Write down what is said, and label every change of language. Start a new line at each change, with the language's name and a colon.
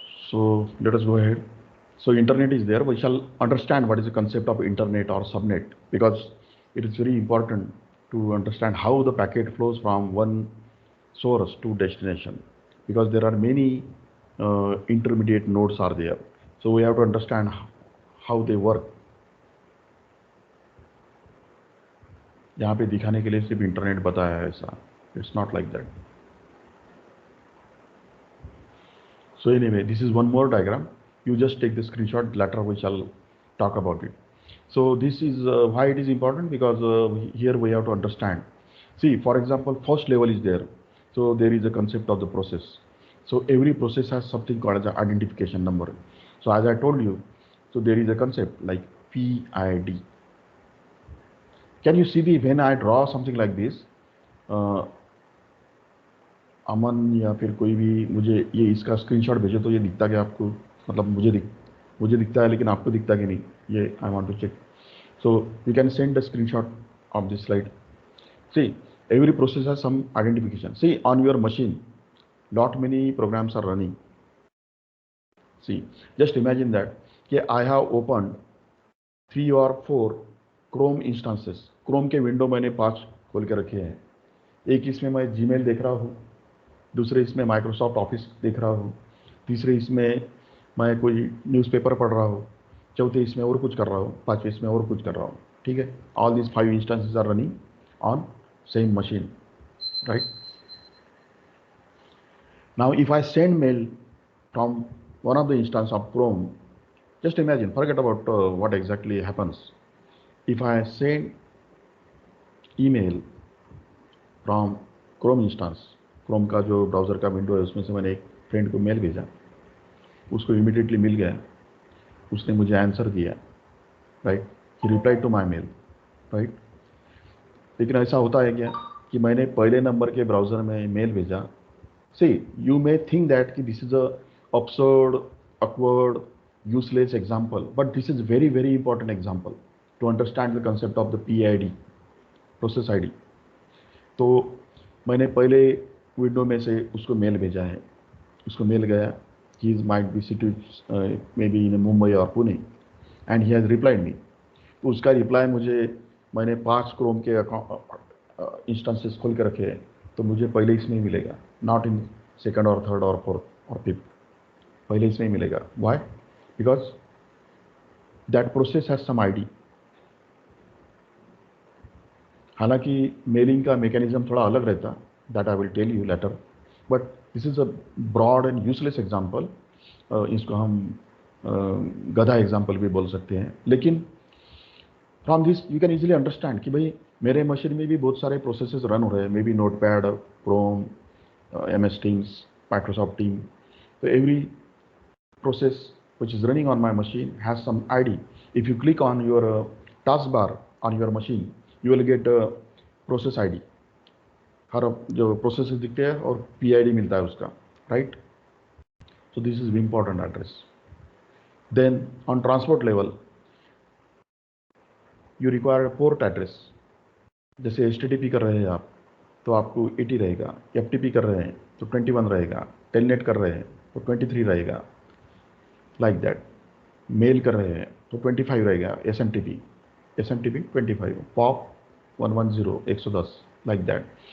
English: So let us go ahead. So internet is there. We shall understand what is the concept of internet or subnet, because it is very important to understand how the packet flows from one source to destination, because there are many intermediate nodes are there. So we have to understand how they work.
Hindi: यहाँ पे दिखाने के लिए सिर्फ internet बताया है ऐसा.
English: It's not like that. So anyway, this is one more diagram. You just take the screenshot. Later we shall talk about it. So this is why it is important, because here we have to understand. See, for example, first level is there. So there is a concept of the process. So every process has something called as an identification number. So as I told you, so there is a concept like PID. Can you see when I draw something like this?
Hindi: अमन या फिर कोई भी मुझे ये इसका screenshot भेजे तो ये दिखता क्या आपको? मतलब मुझे दिखता है, लेकिन आपको दिखता कि नहीं, ये
English: I want to check. So you can send the screenshot of this slide. See, every process has some identification. See, on your machine, lot many programs are running. See, just imagine that I have opened 3 or 4 Chrome instances.
Hindi: Chrome के window मैंने 5 खोल के रखे हैं. एक इसमें मैं Gmail देख रहा हूँ, दूसरे इसमें माइक्रोसॉफ्ट ऑफिस देख रहा हूँ, तीसरे इसमें मैं कोई न्यूज़पेपर पढ़ रहा हूँ, चौथे इसमें और कुछ कर रहा हूँ, पांचवें इसमें और कुछ कर रहा हूँ. ठीक है,
English: All this 5 instances are running on same machine, right? Now if I send mail from one of the instance of Chrome, just imagine, forget about what exactly happens. If I send email from Chrome instance,
Hindi: Chrome का जो browser का window है उसमें से मैंने एक friend को mail भेजा, उसको इमीडिएटली मिल गया, उसने मुझे आंसर दिया, right?
English: He replied to my mail, right?
Hindi: लेकिन ऐसा होता है क्या कि मैंने पहले नंबर के ब्राउज़र में मेल भेजा.
English: See, you may think that कि this is a absurd, awkward, useless example, but this is very very important example to understand the concept of the PID, process ID.
Hindi: तो मैंने पहले विंडो में से उसको मेल भेजा है, उसको मेल गया,
English: he might be situated maybe in
Hindi: Mumbai और Pune,
English: and he has replied me.
Hindi: तो उसका रिप्लाई मुझे, मैंने 5 क्रोम के इंस्टेंसेस खोल के रखे हैं, तो मुझे पहले इसमें ही मिलेगा,
English: not in second
Hindi: और थर्ड और फोर्थ और फिफ्थ, पहले इसमें ही मिलेगा. Why?
English: Because that process has some ID.
Hindi: हालांकि मेलिंग का मैकेनिज्म थोड़ा अलग रहता,
English: That I will tell you later, but this is a broad and useless example.
Hindi: इसको हम गधा एग्जाम्पल भी बोल सकते हैं. लेकिन
English: from this you can easily understand
Hindi: कि भाई मेरे मशीन में भी बहुत सारे प्रोसेसेस रन हो रहे हैं, may be notepad, Chrome, MS Teams, Microsoft team. तो
English: Every process which is running on my machine has some ID. If you click on your taskbar on your machine, you will get a process ID.
Hindi: हर जो process दिखते हैं और PID मिलता है उसका, right?
English: So this is the important address. Then on transport level, you require a port address.
Hindi: जैसे HTTP कर रहे हैं आप तो आपको 80 रहेगा, FTP कर रहे हैं तो 21 रहेगा, टेलनेट कर रहे हैं तो 23 रहेगा,
English: Like that.
Hindi: मेल कर रहे हैं तो 25 रहेगा, SMTP 25, POP 110 110,
English: like that.